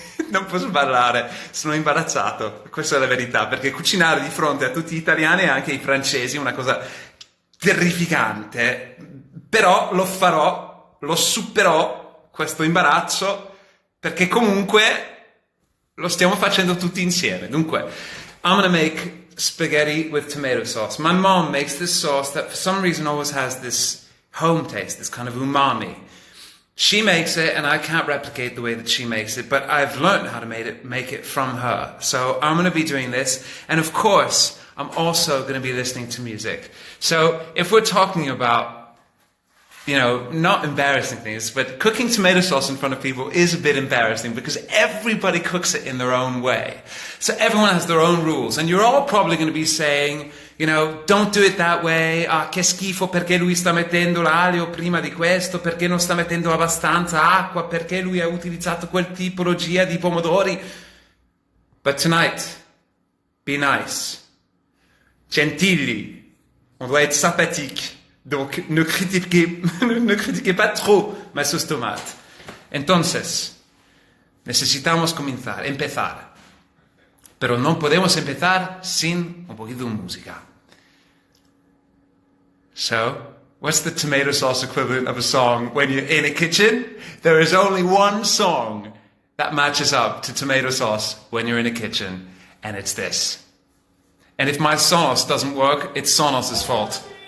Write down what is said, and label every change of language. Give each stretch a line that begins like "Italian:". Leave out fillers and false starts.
Italian: Non posso parlare, sono imbarazzato, questa è la verità, perché cucinare di fronte a tutti gli italiani e anche ai francesi è una cosa terrificante, però lo farò, lo superò questo imbarazzo perché comunque lo stiamo facendo tutti insieme. Dunque,
English: I'm gonna make spaghetti with tomato sauce. My mom makes this sauce that for some reason always has this home taste, this kind of umami. She makes it and I can't replicate the way that she makes it, but I've learned how to make it from her. So I'm going to be doing this. And of course, I'm also going to be listening to music. So if we're talking about, not embarrassing things, but cooking tomato sauce in front of people is a bit embarrassing because everybody cooks it in their own way. So everyone has their own rules. And you're all probably going to be saying, don't do it that way.
Italian: Ah, che schifo, perché lui sta mettendo l'aglio prima di questo, perché non sta mettendo abbastanza acqua, perché lui ha utilizzato quel tipologia di pomodori.
English: But tonight, be nice.
Italian: Gentili.
French: On doit être sympathique. Donc, ne critiquez pas trop ma sauce tomate.
Spanish: Entonces, necesitamos empezar. Pero no podemos empezar sin un poquito de música.
English: So, what's the tomato sauce equivalent of a song when you're in a kitchen? There is only one song that matches up to tomato sauce when you're in a kitchen, and it's this. And if my sauce doesn't work, it's Sonos's fault.